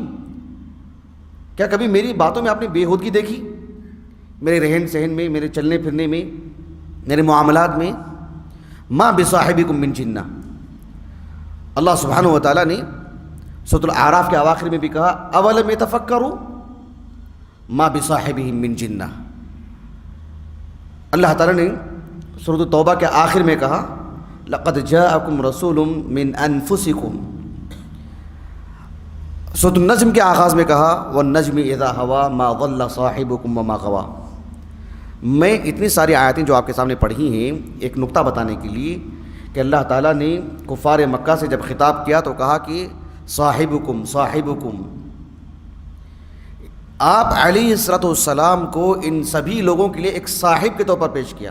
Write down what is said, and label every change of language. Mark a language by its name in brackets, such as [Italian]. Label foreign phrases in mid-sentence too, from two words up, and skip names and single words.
[Urdu] کیا کبھی میری باتوں میں آپ نے بے ہودگی دیکھی؟ میرے رہن سہن میں، میرے چلنے پھرنے میں، میرے معاملات میں؟ [Arabic] ما بصاحبکم من جنہ. [Urdu] اللہ [Arabic] سبحانہ و تعالیٰ [Urdu] نے سورۃ الاعراف کے اواخر میں بھی کہا [Arabic] اولم یتفکروا ما بصاحبہم من جنہ. [Urdu] اللہ تعالیٰ نے سورۃ التوبہ کے آخر میں کہا [Arabic] لقد جاءکم رسول من انفسکم. [Urdu] سورۃ النجم کے آغاز میں کہا [Arabic] والنجم اذا ہوا ما ضل صاحبکم وما غوا. [Urdu] میں اتنی ساری آیتیں جو آپ کے سامنے پڑھی ہیں ایک نقطہ بتانے کے لیے کہ اللہ تعالیٰ نے کفار مکہ سے جب خطاب کیا تو کہا کہ [Arabic] صاحبکم صاحبکم. [Urdu] آپ [Arabic] علیہ السلام [Urdu] کو ان سبھی لوگوں کے لیے ایک صاحب کے طور پر پیش کیا.